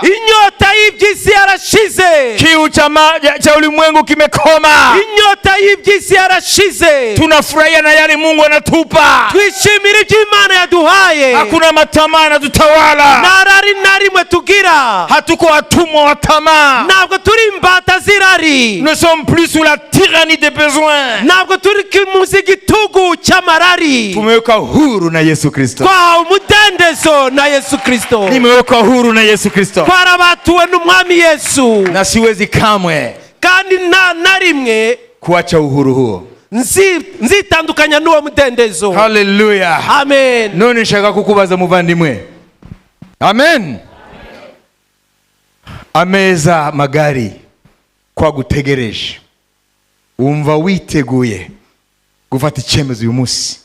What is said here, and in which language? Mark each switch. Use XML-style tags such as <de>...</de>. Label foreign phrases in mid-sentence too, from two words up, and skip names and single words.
<rw>Inyota y'iby'isi yarashize,</rw> <sw>Kiu cha ulimwengu kimekoma.</sw> <rw>inyota y'iby'isi yarashize.</rw> <sw>Tunafurahia na yale Mungu anatupa.</sw> <rw>Twishimira ibyo Imana yaduhaye,</rw> <sw>Hakuna matamaa yanatutawala.</sw> <rw>nta rari na rimwe tugira,</rw> <sw>Hatuko watumwa wa tamaa.</sw> <rw>ntabwo turi imbata z'irari,</rw> <fr>Nous ne sommes plus sous la tyrannie des besoins.</fr> <rw>ntabwo turi munsi y'igitugu cy'amarari.</rw> <sw>Tumewekwa huru na Yesu Kristo.</sw> <rw>Twahawe umudendezo na Yesu Kristo,</rw> <sw>Nimewekwa huru na Yesu Kristo.</sw> <rw>twarabatuwe n'Umwami Yesu,</rw> <sw>Na siwezi kamwe</sw> <rw>kandi nta na rimwe</rw> <sw>kuacha uhuru huo.</sw> <rw>nzitandukanya n'uwo mudendezo. Haleluya. Amen. None nshaka kukubaza muvandimwe. Amen. Ameza magari kwa gutegereje. Umva witeguye gufata icyemezo uyu munsi.</rw>